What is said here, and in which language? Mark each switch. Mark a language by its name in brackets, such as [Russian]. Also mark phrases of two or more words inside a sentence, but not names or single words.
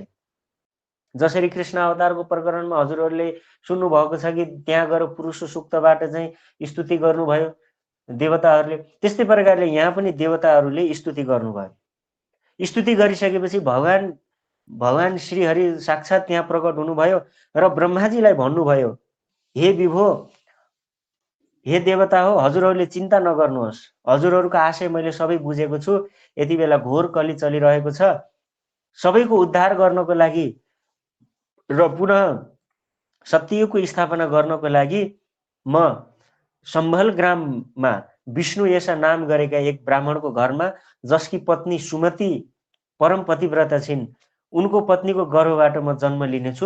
[Nepali] जसरी कृष्ण अवतारको प्रकरणमा हजुरहरूले सुन्नुभएको छ कि त्यहाँ गएर पुरुष सूक्तबाट चाहिँ स्तुति गर्नुभयो देवताहरूले, त्यस्तै प्रकारले यहाँ पनि देवताहरूले स्तुति गर्नुभयो। स्तुति गरिसकेपछि भगवान श्रीहरि साक्षात् त्यहाँ प्रकट हुनुभयो र ब्रह्माजीलाई भन्नुभयो, हे विभो, हे देवता हो, हजुरहरूले चिन्ता नगर्नुहोस्, हजुरहरूको आशय मैले सबै बुझेको छु। यति बेला घोर कली चलिरहेको छ, सबैको उद्धार गर्नको लागि र पुनः सत्ययुगको स्थापना गर्नको लागि म सम्भल ग्राममा विष्णु यसा नाम गरेका एक ब्राह्मणको घरमा, जसकी पत्नी सुमति परम पतिव्रता छिन्, उनको पत्नीको गर्भबाट म जन्म लिनेछु।